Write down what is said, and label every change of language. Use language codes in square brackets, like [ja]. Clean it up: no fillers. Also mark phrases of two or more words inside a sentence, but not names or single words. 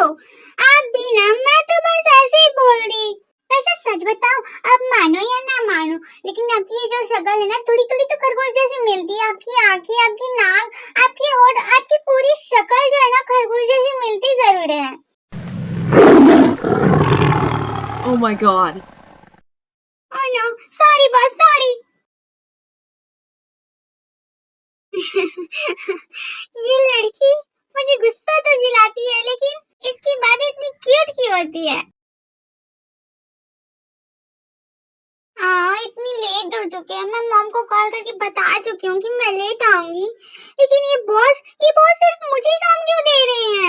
[hi] आप भी ना, मैं तो बस ऐसे ही बोल दी। वैसे सच बताओ, आप मानो या ना मानो, लेकिन आपकी ये जो शक्ल है ना, थोड़ी थोड़ी तो खरगोश जैसी मिलती है। आपकी आंखें, आपकी नाक, आपकी होठ, आपकी पूरी शक्ल जो है ना खरगोश जैसी मिलती जरूर है। [en] Oh my god. Oh no, sorry boss, sorry. [hi] ये लड़की मुझे गुस्सा तो दिलाती है, लेकिन इसकी बातें इतनी क्यूट क्यों होती है? इतनी लेट हो चुके हैं, मैं मॉम को कॉल करके बता चुकी हूँ कि मैं लेट आऊंगी, लेकिन ये बॉस सिर्फ मुझे ही काम क्यों दे रहे हैं?